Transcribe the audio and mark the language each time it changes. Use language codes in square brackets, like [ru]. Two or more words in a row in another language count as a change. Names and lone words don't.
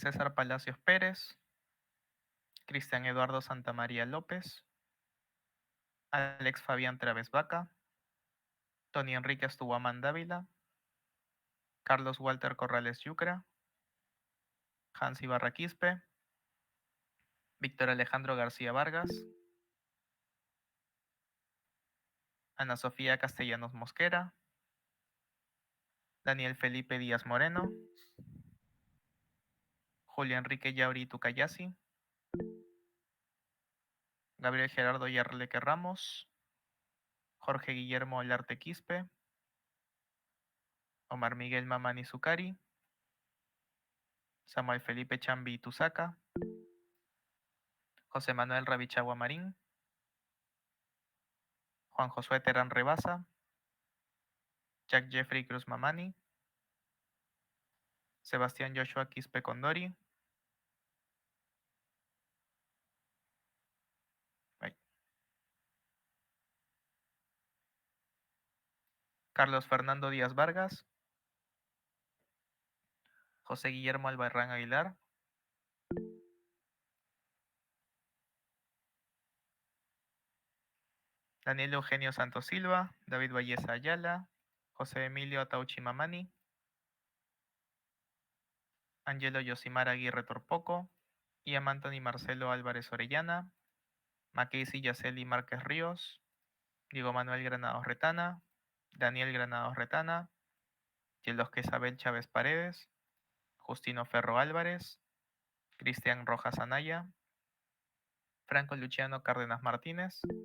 [es] César Palacios Pérez, Cristian Eduardo Santamaría López, Alex Fabián Traves Vaca, Tony Enrique Estuguamán Dávila, Carlos Walter Corrales Yucra, Hans Ibarra Quispe, Víctor Alejandro García Vargas, Ana Sofía Castellanos Mosquera, Daniel Felipe Díaz Moreno, Julio Enrique Yauri Tucayasi, Gabriel Gerardo Yarleque Ramos, Jorge Guillermo Olarte Quispe, Omar Miguel Mamani Zucari, Samuel Felipe Chambi Tusaca, José Manuel Rabichagua Marín, Juan Josué Terán Rebasa, Jack Jeffrey Cruz Mamani, Sebastián Joshua Quispe Condori, ay, Carlos Fernando Díaz Vargas, José Guillermo Albarrán Aguilar, Daniel Eugenio Santos Silva, David Valleza Ayala, José Emilio Atauchi Mamani, Angelo Yosimar Aguirre Torpoco, Ian Anthony Marcelo Álvarez Orellana, Mackenzie Yaceli Márquez Ríos, Diego Manuel Granados Retana, Daniel Granados Retana, Yelosque Isabel Chávez Paredes, Justino Ferro Álvarez, Cristian Rojas Anaya, Franco Luciano Cárdenas Martínez,